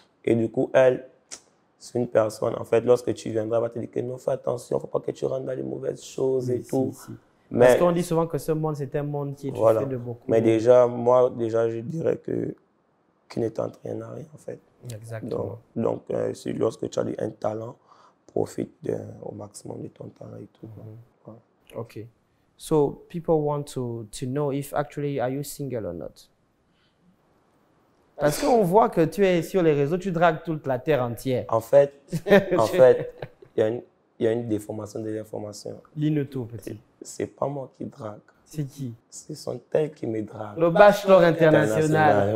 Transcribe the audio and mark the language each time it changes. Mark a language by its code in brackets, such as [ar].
[fr] Et du coup, elle, c'est une personne, en fait, lorsque tu viendras, elle va te dire que non, fais attention, il ne faut pas que tu rentres dans les mauvaises choses et tout. Si. Mais, parce qu'on dit souvent que ce monde, c'est un monde qui est fait de beaucoup. Mais déjà, moi, je dirais qu'il ne tente rien à rien, en fait. Exactement. Donc lorsque tu as un talent, profite au maximum de ton talent et tout. Voilà. OK. [en] So, people want to know if actually are you single or not. [fr] Parce qu'on voit que tu es sur les réseaux, tu dragues toute la terre entière. En fait, il y a une déformation de l'information. Dis-nous tout, petit. C'est pas moi qui drague. C'est qui? Ce sont elles qui me draguent. Le bachelor international.